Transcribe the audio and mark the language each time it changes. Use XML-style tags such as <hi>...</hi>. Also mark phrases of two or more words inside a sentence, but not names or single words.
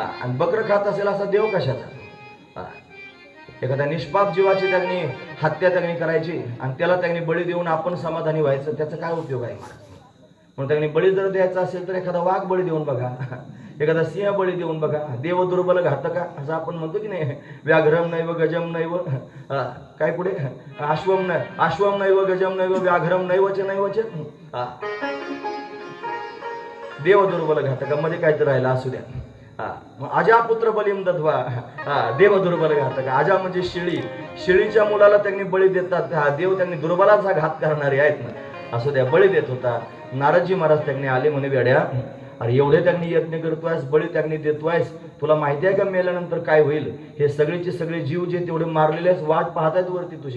<mr>आणि बकरं खात असेल असा देव कशाचा? एखाद्या निष्पाप जीवाची त्यांनी हत्या त्यांनी करायची आणि त्याला त्यांनी बळी देऊन आपण समाधानी व्हायचं, त्याचा काय उपयोग आहे? म्हणून त्यांनी बळी जर द्यायचा असेल तर एखादा वाघ बळी देऊन बघा, एखादा सिंह बळी देऊन बघा.</mr> <sa>देव दुर्बल घातका</sa> <mr>असं आपण म्हणतो की नाही.</mr> <sa>व्याघ्रम नैव गजम नैव</sa> <mr>काय पुढे</mr> <sa>अश्वम नैव गजम नैव व्याघ्रम नैवच नैवच. देव दुर्बल घातका</sa> <mr>मध्ये काहीतरी राहिला असू द्या.</mr> <sa>अजा पुत्र बलिम दध्वा. देव दुर्बल घातका.</sa> <mr>अजा म्हणजे शेळी. शेळीच्या मुलाला त्यांनी बळी देतात. देव त्यांनी दुर्बलाचा घात करणारे आहेत ना. असू द्या बळी देत होता. नारदजी महाराज त्यांनी आले म्हणे वेड्या, अरे एवढे त्यांनी यज्ञ करतोयस, बळी त्यांनी देतोयस, तुला माहिती आहे का मेल्यानंतर काय होईल? हे सगळेचे सगळे जीव जे तेवढे मारलेले वाट पाहतायत वरती तुझे.</mr>